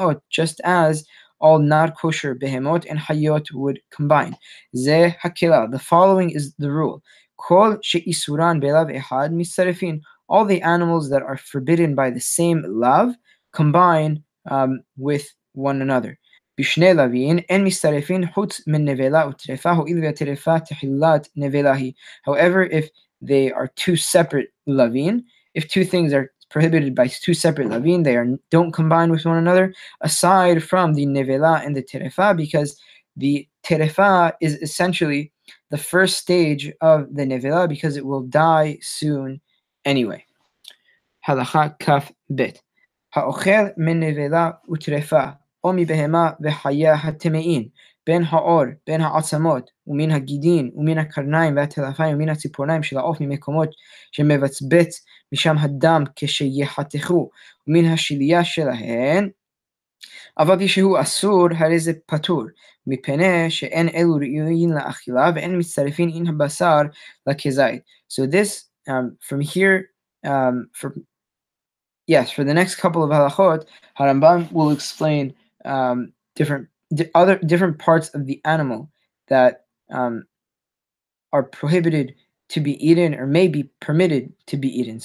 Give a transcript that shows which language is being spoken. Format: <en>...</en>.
<en>Just as all not kosher behemot and hayot would combine. Zeh hakila. The following is the rule.</en> <he>Kol she'isuran belav ehad mitzarefin.</he> <en>All the animals that are forbidden by the same lav combine with one another.</en> <he>בשני לוויין אין מצטרפין חוץ מן נבלה וטרפה הואיל והטרפה תחילת נבלה היא.</he> <en>However, if they are two separate lavin, if two things are prohibited by two separate lavin, they don't combine with one another, aside from the nevela and the terefa, because the terefa is essentially the first stage of the nevela, because it will die soon anyway.</en> <he>Halacha kaf bet. האוכל מנבלה וטרפה, או מבהמה וחיה הטמאים, בין העור, בין העצמות, ומן הגידין, ומן הקרניים והטלפיים, ומן הציפורניים של העוף ממקומות שמבצבץ משם הדם כשיחתכו, ומן השלייה שלהן, אבל כשהוא אסור, הרי זה פטור, מפני שאין אלו ראויים לאכילה, ואין מצטרפים עם הבשר לכזית.</he> <en>So this, from here, for the next couple of halachot, Harambam will explain different parts of the animal that are prohibited to be eaten or may be permitted to be eaten.</en>